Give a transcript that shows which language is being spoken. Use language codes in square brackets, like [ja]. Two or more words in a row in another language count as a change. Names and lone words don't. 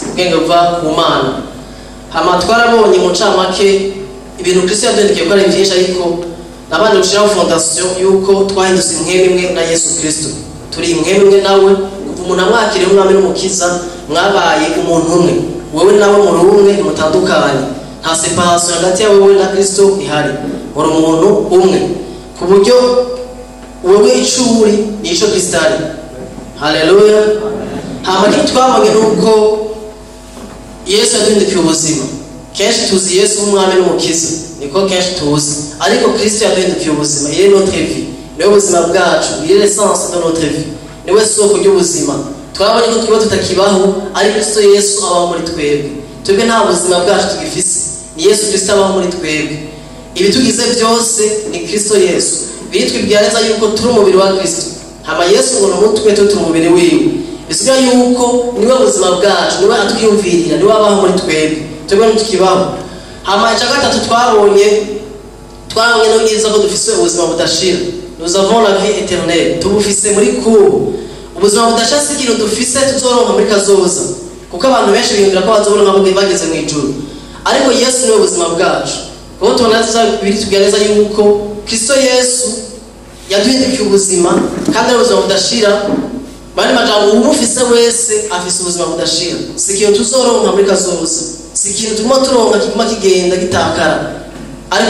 [rn] ubwenge buva ku Mana hama twarabonye mu ncamake ibintu Kristo yaduhindukiye ko ari byinshi ariko nabanje gushiraho fondation yuko twahindutse imwe na Yesu Kristo turi imwe nawe kuva umuntu amwakire umwami n'umukiza mwabaye umuntu umwe wewe nawe muri umwe mutandukanye nta separation hagati yawe wewe na Kristo ihari muri umuntu umwe ku buryo wewe icuri nico Kristo ari haleluya hama twabonye nuko Yesu yaduhindukiye ubuzima kenshi tuzi Yesu umwami n'umukiza niko kenshi tuzi ariko Kristo yaduhindukiye ubuzima [fr] il est notre vie [rn] niwe buzima bwacu [fr] il est l'essence de notre vie [rn] niwe soko ry'ubuzima twabonye ko twiba tutakibaho ari Kristo Yesu abaho muri twebwe nta buzima bwacu tugifise ni Yesu Kristo abaho muri twebwe ibi tugize byose ni Kristo Yesu bitwibwiriza yuko turi umubiri wa Kristo hama Yesu ngo n'umutwe turi umubiri wiwe bisiga yuko niwe buzima bwacu niwe atwiyumvirira niwe abaho muri twebwe ntukibaho hama gatatu twabonye no ngiza ko dufise ubuzima budashira [fr] nous avons la vie éternelle [rn] tubufise muri kubo ubuzima budashira sigira dufise tuzoronka muri kazoza kuko abantu benshi biyumvira ko bazobona nko bageze mu ijuru ariko Yesu niwe buzima bwacu kuko tunaza biri tugereza yuko Kristo Yesu yaduhindukiye ubuzima kandi ubuzima budashira bari majambo umufise wese afise ubuzima budashira sikiyo tuzoronka muri kazoza sikintu turimo turonka kiguma kigenda gitakara ariko